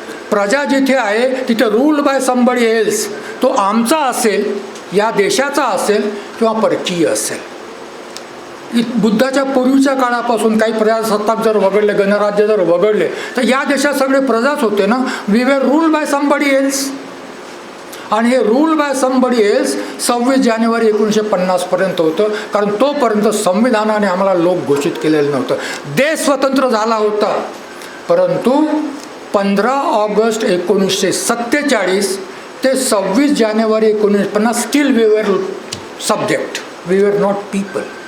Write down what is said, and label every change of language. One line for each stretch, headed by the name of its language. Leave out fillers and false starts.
Marathi: प्रजा जिथे आहे तिथे
English: Ruled by somebody else.
Marathi: तो आमचा असेल, या देशाचा असेल किंवा परकीय असेल. बुद्धाच्या पूर्वीच्या काळापासून काही प्रजासत्ताक जर वगळले, गणराज्य जर वगळले, तर या देशात सगळे प्रजाच होते ना.
English: We were ruled by somebody else.
Marathi: आणि हे
English: rule by somebody else
Marathi: 26 जानेवारी 1950 पर्यंत होतं. कारण तोपर्यंत संविधानाने आम्हाला लोक घोषित केलेलं नव्हतं. देश स्वतंत्र झाला होता, परंतु 15 ऑगस्ट 1947 ते 26 जानेवारी 1950
English: Still we were subject, we were not people.